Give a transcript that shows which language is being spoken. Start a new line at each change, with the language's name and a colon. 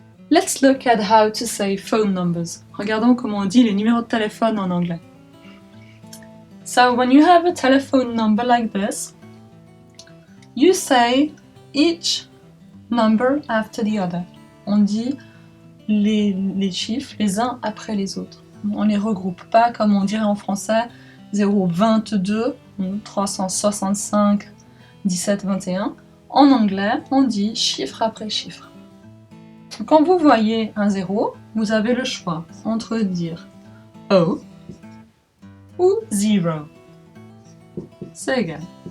English: Let's look at how to say phone numbers.
French: Regardons comment on dit les numéros de téléphone en anglais.
English: So when you have a telephone number like this, you say each number after the other.
French: On dit les chiffres les uns après les autres. On les regroupe pas comme on dirait en français 022, 365, 17, 21. En anglais, on dit chiffre après chiffre. Quand vous voyez un 0, vous avez le choix entre dire O ou 0. C'est égal.